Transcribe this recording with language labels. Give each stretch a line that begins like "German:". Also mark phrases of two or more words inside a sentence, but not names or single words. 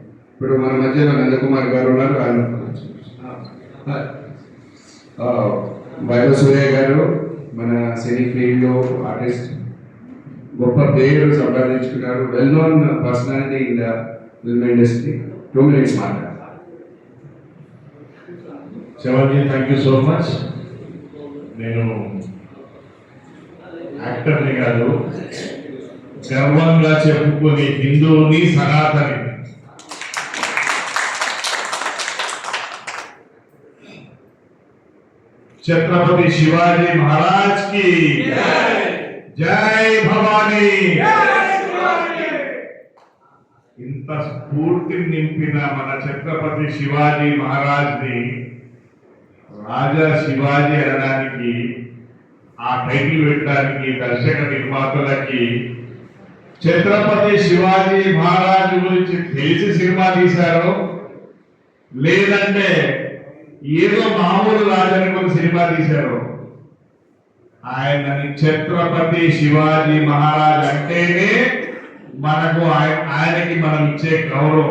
Telugu: ఇప్పుడు మన మధ్యలో నందకుమార్ గారు ఉన్నారు, ఆయన వైభవ్ సూర్య గారు మన సినీ ఫీల్డ్లో ఆర్టిస్ట్, గొప్ప పేరు సంపాదించుకున్నారు,
English: well known personality in the film industry.
Telugu: 2 minutes మాట్లాడారు. శివాజీ,
English: thank you so much.
Telugu: నేను యాక్టర్ని కాదు, గర్వంగా చెప్పుకొని హిందువుని, సనాతని.
Hindi: छत्रपति शिवाजी महाराज की जय भवानी.
Telugu: ఇంత స్ఫూర్తిని నింపిన మన ఛత్రపతి శివాజీ మహారాజ్ ని రాజా శివాజీ అనడానికి, ఆ టైటిల్ పెట్టడానికి దర్శక నిర్మాతలకి ఛత్రపతి శివాజీ మహారాజ్ గురించి తెలిసి సినిమా తీశారో, లేదంటే ఏదో మామూలు రాజాని కొన్ని సినిమా తీశారు, ఆయనని ఛత్రపతి శివాజీ మహారాజ్ అంటేనే మనకు ఆయనకి మనం ఇచ్చే గౌరవం.